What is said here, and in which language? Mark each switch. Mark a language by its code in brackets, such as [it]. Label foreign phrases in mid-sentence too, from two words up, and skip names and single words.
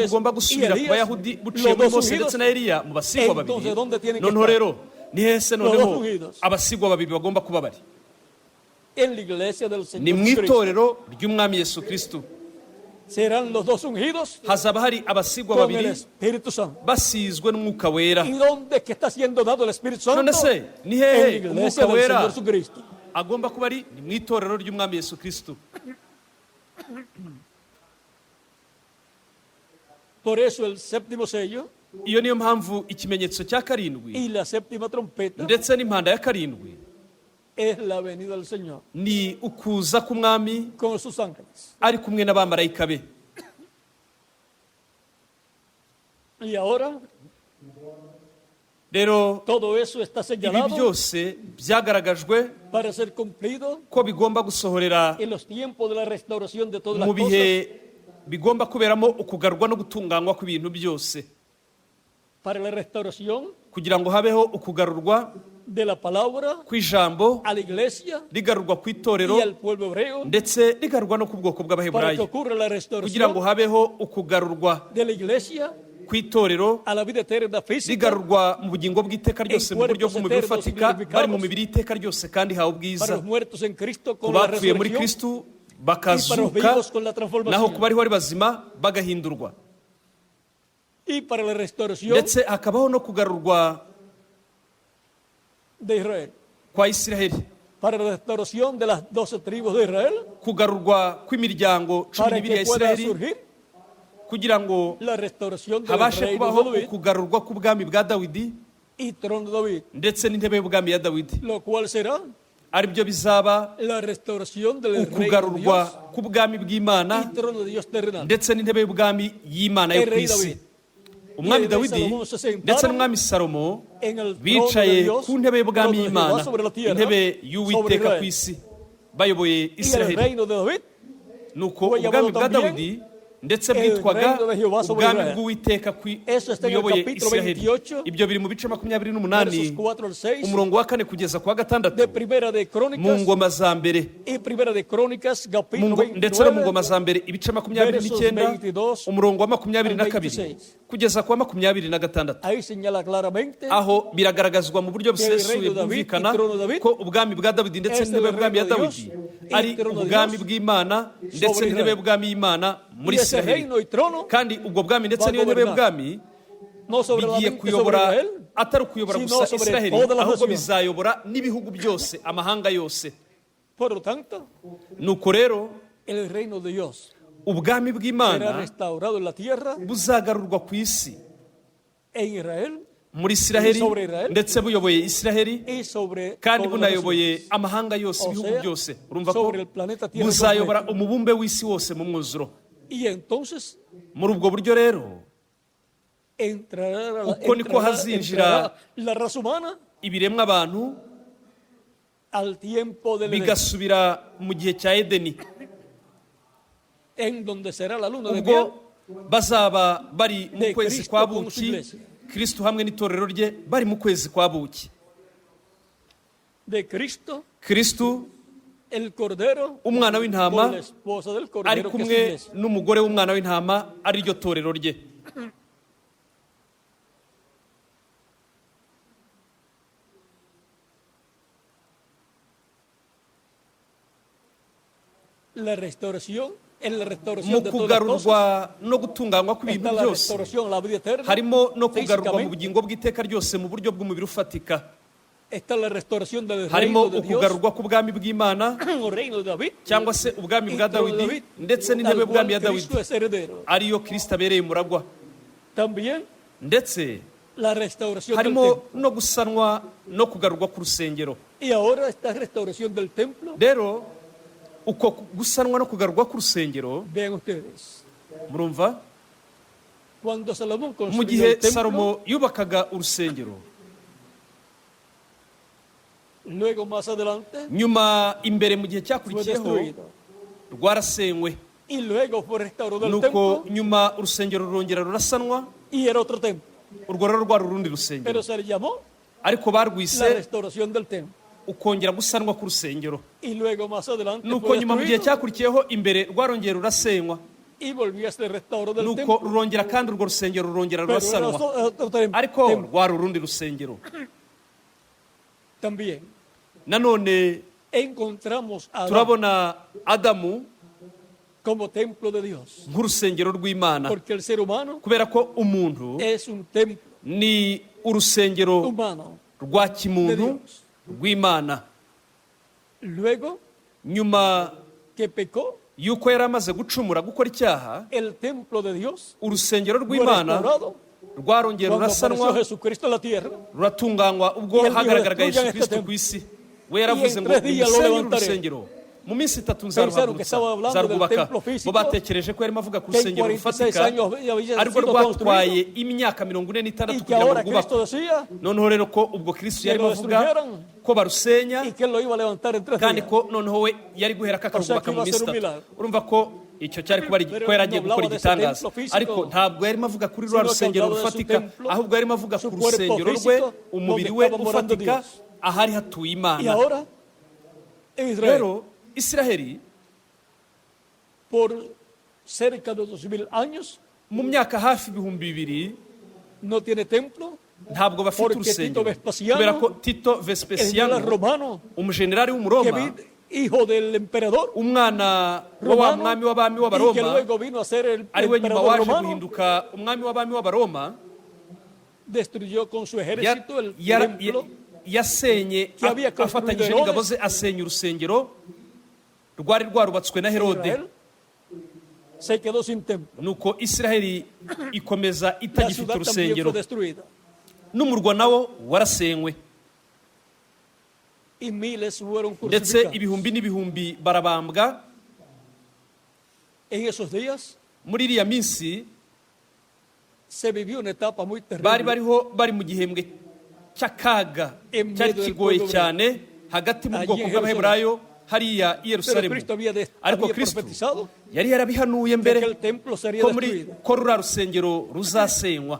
[es] Moisés [rw] bugomba [es] y [rw] gusubira ku [es] Elías, [rw] bayahudi buciye [es] los [rw] muri [es] dos [rw] Mose [es] ungidos, [rw] ndetse na Eliya mu basigwa babiri. [es] entonces ¿dónde tienen que [rw] Noneho [es] estar? [rw] rero ni hese [es] Los [rw] noneho [es] dos ungidos. [rw] abasigwa babiri bagomba kuba bari [es] En la iglesia del [rw] ni [es] Señor [rw] mu [es] Jesucristo. [rw] itorero ry'umwami Yesu Kristo. [es] Serán los dos ungidos [rw] Hazaba hari abasigwa [es] con el [rw] babiri [es] Espíritu Santo. [rw] basizwe n'umwuka wera. [es] ¿Y dónde es que está siendo dado el Espíritu Santo? [rw] None se ni [es] En la [rw] hehe [es] iglesia [rw] umwuka [es] del [rw] wera [es] Señor Jesucristo. [rw] agomba kuba ari? Ni mu itorero ry'umwami Yesu Kristo. [es] Por eso el séptimo sello [rw] Iyo niyo mpamvu ikimenyetso cya karindwi [es] y la séptima trompeta [rw] ndetse n'impanda ya karindwi [es] es la venida del Señor [rw] ni ukuza k'umwami [es] con sus ángeles. [rw] ari kumwe n'abamarayika be. [es] Y ahora [rw] Rero [es] todo eso está [rw] ibi [es] señalado [rw] byose byagaragajwe [es] para ser cumplido [rw] ko bigomba gusohorera [es] en los tiempos de la restauración de todas las [rw] mu [es] cosas, [rw] bihe bigomba kuberamo ukugarurwa no gutunganywa kw'ibintu byose, [es] para la restauración [rw] kugira ngo habeho ukugarurwa [es] de la palabra [rw] kw'ijambo, [es] a la iglesia [rw] rigarurwa ku itorero [es] y al pueblo hebreo, [rw] ndetse rigarurwa no ku bwoko [es] para que [rw] bw'abaheburayo, [es] ocurra la [rw] kugira ngo [es] restauración [rw] habeho ukugarurwa [es] de la iglesia [rw] ku itorero, [es] a la vida eterna física, [rw] rigarurwa mu bugingo bw'iteka ryose mu buryo bw'umubiri ufatika, bari mu mibiri y'iteka ryose kandi hawe [es] para [rw] ubwiza, [es] los muertos en Cristo [rw] ku [es] con la [rw] bapfuye muri [es] resurrección [rw] Kristu [es] y para los [rw] bakazuka, [es] vivos con la [rw] naho [es] transformación, [rw] ku bariho ari bazima bagahindurwa, [es] y para la restauración [rw] ndetse hakabaho no kugarurwa [es] de Israel, [rw] kwa Isiraheli, [es] para la restauración de las 12 tribus de Israel, [rw] kugarurwa kw'imiryango cumi [es] para [rw] n'ibiri ya [es] que pueda [rw] Isiraheli, [es] surgir [rw] kugira ngo [es] la restauración del [rw] habashe [es] reino [rw] kubaho [es] de David [rw] ukugarurwa k'ubwami bwa Dawidi [es] y trono de David, [rw] ndetse n'intebe y'ubwami ya Dawidi, [es] lo cual será [rw] ari byo bizaba [es] la restauración del reino de [rw] ukugarurwa [es] Dios [rw] k'ubwami bw'Imana [es] y trono de Dios terrenal. [rw] ndetse n'intebe y'ubwami y'Imana yo [es] El [rw] ku [es] rey [rw] isi. [es] David. [rw] Umwami [es] Y el rey [rw] Dawidi [es] Salomo se sentaron [rw] ndetse n'umwami Salomo [es] en el trono de [rw] bicaye [es] Dios, [rw] ku ntebe y'ubwami [es] trono de [rw] y'Imana, [es] Jehová sobre la tierra, [rw] intebe [es] sobre [rw] y'Uwiteka [es] Israel. [rw] ku isi, bayoboye [es] Y el [rw] Isiraheli. [es] reino de David [rw] Nuko [es] fue [rw] ubwami [es] llamado [rw] bwa [es] también [rw] Dawidi ndetse [es] el [rw] bwitwaga [es] reino de Jehová sobre [rw] ubwami [es] Israel. [rw] bw'Uwiteka [es] Eso está en el [rw] buyoboye [es] capítulo [rw] Isiraheli. [es] 28, [rw] Ibyo biri mu bice 28 [es] versos 4 al 6, [rw] umurongo wa 4 kugeza ku wa 6 [es] de Primera de [rw] mu [es] Crónicas [rw] ngoma za mbere, [es] y Primera de Crónicas, capítulo [rw] ndetse no mu [es] 29, [rw] ngoma za mbere ibice 29 umurongo wa 22 kugeza ku wa 26. [es] ahí señala claramente [rw] Aho biragaragazwa mu buryo busesuye bwumvikana ko ubwami bwa Dawidi ndetse n'intebe y'ubwami ya Dawidi ari ubwami bw'Imana ndetse n'intebe y'ubwami y'Imana muri [es] y ese [rw] Isiraheli, [es] reino y trono [rw] kandi ubwo bwami ndetse n'iyo ntebe y'ubwami [es] no [rw] bigiye [es] solamente sobre [rw] kuyobora [es] Israel, [rw] atari ukuyobora [es] sino [rw] gusa [es] sobre [rw] Isiraheli, [es] todas las [rw] ahubwo [es] naciones. [rw] bizayobora n'ibihugu byose, amahanga yose. [es] por lo tanto, [rw] Nuko rero [es] el reino de Dios [rw] ubwami [es] será [rw] bw'imana [es] restaurado en la tierra, [rw] buzagarurwa ku isi [es] en Israel [rw] muri isiraheli [es] sobre Israel, [rw] ndetse buyoboye isiraheli [es] y sobre [rw] kandi [es] todas las [rw] bunayoboye [es] naciones. [rw] amahanga yose [es] O [rw] ibihugu [es] sea, [rw] byose urumva ko [es] sobre el planeta Tierra [rw] buzayobora [es] completo. [rw] umubumbe w'isi wose mu mwuzuro. [es] Y entonces [rw] muri ubwo buryo rero [es] entrará [rw] uko niko hazinjira [es] la raza humana [rw] ibiremwa abantu [es] al tiempo del Edén, [rw] bigasubira mu gihe cya edeni, [es] en donde será la luna de [rw] ubwo [es] miel [rw] bazaba bari mu [es] de [rw] kwezi [es] Cristo [rw] kwa [es] con su [rw] buki, [es] iglesia. [rw] kristo hamwe n'itorero rye bari mu kwezi kwa buki. [es] de Cristo, [rw] kristo [es] el Cordero, [rw] umwana [es] con [rw] w'intama [es] la esposa del [rw] ari [es] Cordero, que es su [rw] kumwe [es] iglesia. [rw] n'umugore w'umwana w'intama ari ryo torero rye. [es] La restauración, en la [rw] mu [es] restauración de todas las cosas, [rw] kugarurwa no gutunganywa kw'ibintu [es] está la [rw] byose [es] restauración a la vida eterna, [rw] harimo no kugarurwa mu [es] físicamente, [rw] bugingo bw'iteka ryose mu buryo bw'umubiri ufatika, [es] está la restauración del [rw] harimo [es] reino de Dios, [rw] ukugarurwa k'ubwami bw'imana [es] o reino de David, [rw] cyangwa se ubwami [es] y [rw] bwa [es] trono de [rw] dawidi ndetse n'intebe [es] al [rw] y'ubwami ya [es] cual [rw] dawidi [es] Cristo es heredero. [rw] ariyo kristo abereye umuragwa. [es] También [rw] ndetse [es] la restauración del [rw] harimo [es] templo. [rw] no gusanwa no kugarurwa ku rusengero. [es] Y ahora esta restauración del templo, [rw] rero uko gusanwa no kugarurwa ku rusengero, [es] vean ustedes, [rw] murumva, [es] cuando Salomón [rw] mu [es] construyó [rw] gihe [es] el templo, [rw] salomo yubakaga urusengero, [es] luego más adelante [rw] nyuma imbere mu gihe [es] fue [rw] cyakurikiyeho [es] destruido. [rw] rwarasenywe, [es] Y luego fue restaurado el [rw] nuko [es] templo [rw] nyuma urusengero rurongera rurasanwa, [es] y era otro templo. [rw] urwo rero rwari urundi rusengero, [es] Pero se le llamó [rw] ariko [es] la [rw] barwise [es] restauración del templo. [rw] ukongera gusanwa ku rusengero. [es] Y luego más adelante [rw] nuko [es] fue [rw] nyuma mu gihe [es] destruido [rw] cyakurikiyeho imbere rwarongera rurasenywa, [es] y volvió a ser restaurado del [rw] nuko [es] templo. [rw] rurongera kandi urwo rusengero rurongera [es] Pero era [rw] rurasanwa, [es] otro templo. [rw] ariko rwari urundi rusengero. [es] También [rw] nanone [es] encontramos a Adán [rw] turabona adamu [es] como templo de Dios. [rw] nk'urusengero rw'imana, [es] Porque el ser humano [rw] kubera ko umuntu [es] es un templo [rw] ni urusengero [es] humano [rw] rwa [es] de [rw] kimuntu [es] Dios. [rw] rw'imana. [es] Luego [rw] nyuma [es] que pecó, [rw] yuko yari amaze gucumura gukora icyaha, [es] el templo de Dios [rw] urusengero [es] fue [rw] rw'imana [es] restaurado [rw] rwarongera [es] cuando apareció [rw] rurasanwa [es] Jesucristo en la tierra. [rw] ruratunganywa ubwo [es] Y él dijo, [rw] hagaragaraga [es] "Destruyan [rw] yesu [es] este [rw] kristo [es] templo. [rw] ku isi. we yaravuze [es] en [rw] ngo [es] 3 días lo [rw] nimusenye [es] levantaré." [rw] urusengero mu minsi 3 [es] Pensaron que estaba hablando del [rw] nzarwubaka. [es] templo físico, [rw] bo batekereje ko yarimo avuga ku [es] que en [rw] rusengero [es] 46 [rw] rufatika [es] años había [rw] ariko [es] sido [rw] rwatwaye [es] construido [rw] imyaka 46 [es] y que [rw] kugira ngo [es] ahora Cristo [rw] rwubakwe. [es] decía [rw] noneho rero ko ubwo kristo [es] que [rw] yarimo [es] lo [rw] avuga [es] destruyeron [rw] ko barusenya [es] y que él lo iba a levantar en 3 [rw] kandi [es] días. [rw] ko noneho we yari guhera kakarwubaka mu [es] iba a [rw] minsi [es] ser un [rw] 3. [es] milagro. [rw] urumva ko icyo cyari kuba [es] Pero [rw] ko yari agiye [es] no [rw] gukora [es] hablaba de ese [rw] igitangaza, [es] templo físico, [rw] ariko ntabwo yarimo avuga kuri rwa [es] sino que [rw] rusengero [es] hablaba de su [rw] rufatika, [es] templo, [rw] ahubwo yarimo avuga [es] su [rw] ku [es] cuerpo [rw] rusengero rwe, [es] físico, [rw] umubiri [es] donde [rw] we [es] estaba morando [rw] ufatika, [es] Dios. [rw] ahari hatuye [es] Y [rw] imana. [es] ahora en Israel, [rw] rero isiraheli [es] por cerca de 2000 años, [rw] mu myaka hafi 2000 [es] no tiene templo. [rw] ntabwo bafite [es] Porque [rw] urusengero, [es] Tito Vespasiano, [rw] kubera ko tito [es] El [rw] vespasiano [es] general romano, [rw] umujenerali [es] que [rw] w'umuroma, [es] hijo del emperador [rw] umwana wa wa [es] romano, [rw] mwami w'abami [es] y que [rw] w'abaroma, [es] luego vino a ser el [rw] ari we nyuma [es] emperador [rw] waje [es] romano, [rw] guhinduka umwami w'abami w'abaroma, [es] destruyó con su ejército el [rw] ya- [es] templo [rw] yasenye [es] que había construido [rw] afatanyije [es] Herodes. [rw] n'ingabo ze asenya urusengero rwari rwarubatswe na [es] de [rw] herode. [es] Israel. Se quedó sin templo. [rw] nuko isiraheli ikomeza [es] La [rw] itagifite [es] ciudad también [rw] urusengero, [es] fue destruida. [rw] n'umurwa nawo warasenywe, [es] Y miles fueron [rw] ndetse [es] crucificados. [rw] ibihumbi n'ibihumbi barabambwa. [es] En esos días [rw] muri iriya minsi [es] se vivió una etapa muy [rw] bari [es] terrible. [rw] bari mu gihembwe cy'akaga [es] En [rw] cyari [es] medio del [rw] kigoye [es] pueblo [rw] cyane hagati mu [es] allí [rw] bwoko [es] en [rw] bw'abaheburayo hariya i [es] Pero [rw] yerusalemu. [es] Cristo había [rw] ariko [es] había [rw] kristo [es] profetizado [rw] yari yarabihanuye [es] que [rw] mbere [es] aquel templo sería [rw] ko [es] destruido. [rw] ko ruriya rusengero ruzasenywa.